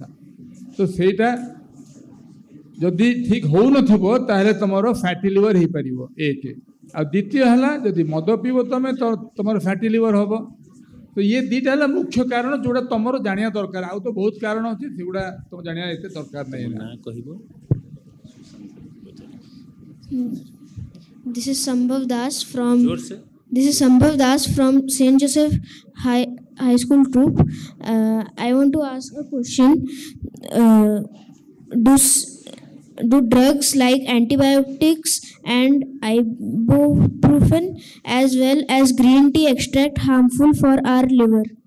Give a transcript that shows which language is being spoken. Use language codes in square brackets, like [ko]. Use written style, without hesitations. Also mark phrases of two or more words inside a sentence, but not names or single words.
[or] ତ ସେଇଟା ଯଦି ଠିକ ହଉନଥିବ ତାହେଲେ ତମର [en] fatty liver [or] ହେଇପାରିବ, ଏକ। ଆଉ ଦ୍ୱିତୀୟ ହେଲା ଯଦି ମଦ ପିଇବ ତମେ ତ ତମର [en] fatty liver [or] ହବ। ତ ଇଏ ଦୁଇଟା ହେଲା ମୁଖ୍ୟ କାରଣ ଯୋଉଟା ତମର ଜାଣିବା ଦରକାର। ଆଉ ତ ବହୁତ କାରଣ ଅଛି, ସେଗୁଡ଼ା ତମ ଜାଣିବା ଏତେ ଦରକାର ନାହିଁ। କହିବ। [en] This is Sambhav Das from St. Joseph High School Group. I want to ask a question. Do drugs like antibiotics and ibuprofen as well as green tea extract harmful for our liver?